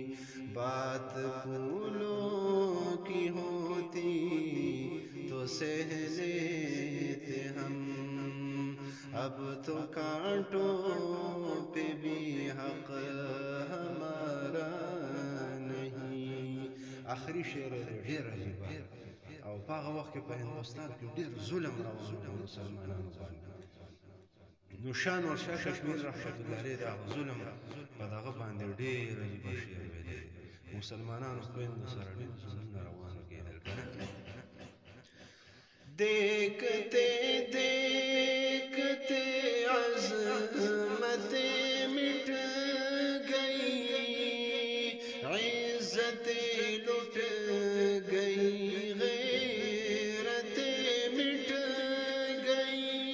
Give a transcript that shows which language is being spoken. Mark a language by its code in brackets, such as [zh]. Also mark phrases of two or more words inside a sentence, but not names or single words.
[ur] بات پھولوں کی ہوتی تو سہ لیتے ہم، اب تو کانٹوں پہ بھی حق ہمارا نہیں۔ [ps] آخری شعر ډیر عجیب او په هغه وخت کې په هندوستان کې ډیر ظلم روان و مسلمانانو باندې. نو شاه نورشاه کشمیر رحمت الله علیه دا ظلم په دغه باندې ډیر عجیب شعر ویلی. مسلمانانو خویندو سره ډیر ظلمونه روان کېدل کنه. [ur] دیکھتے دیکھتے عظمتیں مٹ گئی، عزتیں لٹ گئی، غیرتیں مٹ گئی۔